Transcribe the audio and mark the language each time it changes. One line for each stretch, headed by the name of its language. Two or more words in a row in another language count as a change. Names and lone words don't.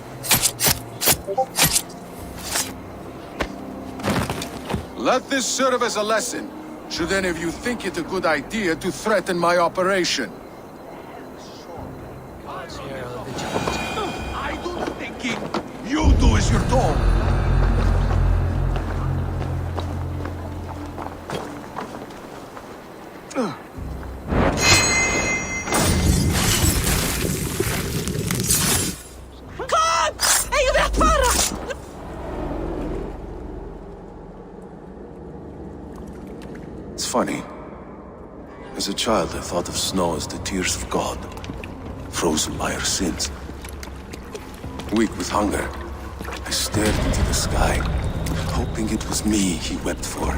English: Let this serve as a lesson, should any of you think it a good idea to threaten my operation. I do the thinking. You do as you're told.
Icelandic: Kom! Eigum við að fara?
English: It's funny. As a child, I thought of snow as the tears of God, frozen by our sins. Weak with hunger, I stared into the sky, hoping it was me he wept for.